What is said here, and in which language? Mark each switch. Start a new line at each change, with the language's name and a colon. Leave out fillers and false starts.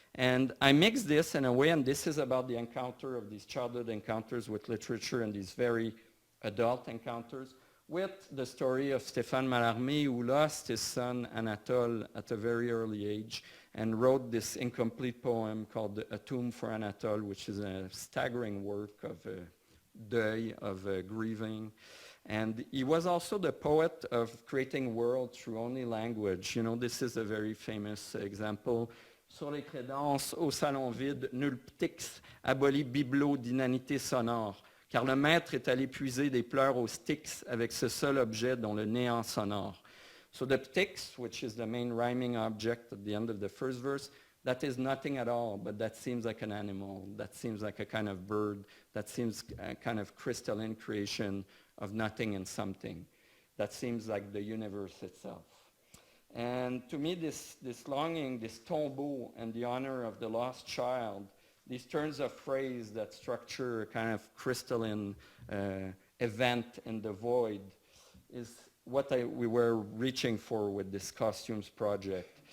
English: And I mixed this in a way, and this is about the encounter of these childhood encounters with literature and these very adult encounters, with the story of Stéphane Mallarmé, who lost his son Anatole at a very early age and wrote this incomplete poem called A Tomb for Anatole, which is a staggering work of deuil, of grieving. And he was also the poet of creating worlds through only language. You know, this is a very famous example.
French: Sur les crédences, au salon vide, nul ptix abolit bibelot d'inanité sonore, car le maître est allé puiser des pleurs aux styx avec ce seul objet dont le néant sonore.
English: So the ptix, which is the main rhyming object at the end of the first verse, that is nothing at all, but that seems like an animal, that seems like a kind of bird, that seems a kind of crystalline creation of nothing and something. That seems like the universe itself. And to me, this longing, this tombeau, and the honor of the lost child, these turns of phrase that structure a kind of crystalline event in the void, is what we were reaching for with this costumes project.